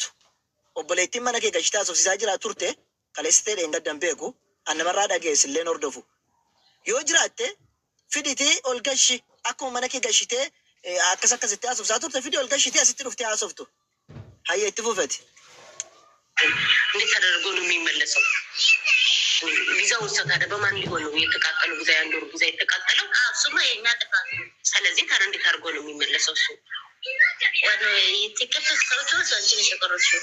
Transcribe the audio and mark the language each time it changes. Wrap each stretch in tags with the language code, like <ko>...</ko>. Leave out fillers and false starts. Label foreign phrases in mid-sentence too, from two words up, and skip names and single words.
<om>Obboleettiin mana kee gashitee haasofsiisaa jira turte kaleessitee dheengaddan beeku annamarraa dhageessillee hordofu. Yoo jiraatte fiditee ol gashi akkuma mana kee gashitee akkasitti haasofsiisaa turte fidii ol gashitee asitti dhuftee haasoftu. Hayya itti fufeti.</om> <am>እንዴት ተደርጎ ነው የሚመለሰው? ቪዛው ታዲያ በማን ሊሆን ነው የተቃጠለው? ቪዛ ያንድ ወር ቪዛ የተቃጠለው እሱማ የኛ ጥፋት ነው። ስለዚህ ታዲያ እንዴት አድርጎ ነው የሚመለሰው እሱ? ትኬት ሰዎቹ አንቺ ነሽ የቆረጥሽው?</am>